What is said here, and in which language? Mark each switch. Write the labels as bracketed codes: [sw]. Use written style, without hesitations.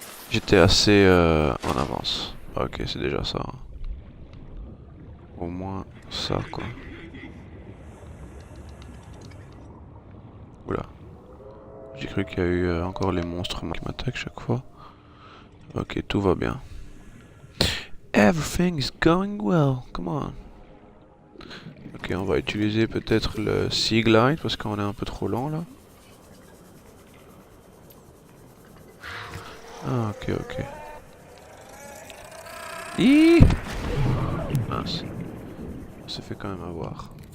[fr] J'étais assez en avance. Ok, c'est déjà ça. Au moins, ça quoi. Oula. J'ai cru qu'il y a eu encore les monstres qui m'attaquent chaque fois. Ok, tout va bien. [en] Everything is going well, come on. [fr] Ok, on va utiliser peut-être le Sea Glide parce qu'on est un peu trop lent là. Ah, ok, ok. Hi, mince. On s'est fait quand même avoir.